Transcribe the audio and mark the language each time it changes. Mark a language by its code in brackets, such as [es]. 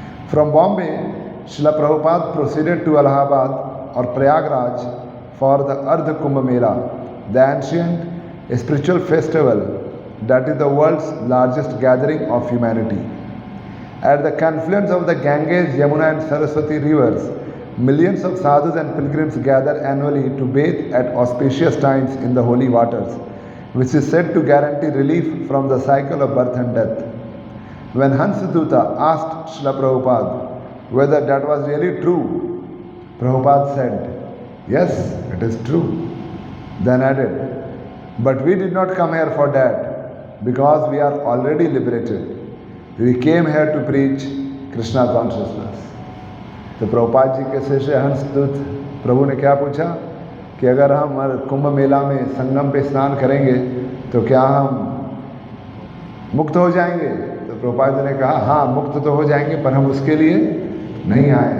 [en] From Bombay Srila Prabhupada proceeded to Allahabad और Prayagraj for the Ardh Kumbh Mela, the ancient spiritual festival that is the world's largest gathering of humanity. At the confluence of the Ganges, Yamuna and Saraswati rivers, millions of sadhus and pilgrims gather annually to bathe at auspicious times in the holy waters, which is said to guarantee relief from the cycle of birth and death. When Hansaduta asked Srila Prabhupada whether that was really true, Prabhupada said, "Yes, it is true." Then added, "But we did not come here for that, because we are already liberated. We came here to preach Krishna consciousness." [hi] तो प्रभुपाद जी के शिष्य हंसदूत प्रभु ने क्या पूछा कि अगर हम कुंभ मेला में संगम पे स्नान करेंगे तो क्या हम मुक्त हो जाएंगे? तो प्रभुपाद जी ने कहा, हाँ, मुक्त तो हो जाएंगे, पर हम उसके लिए नहीं आए।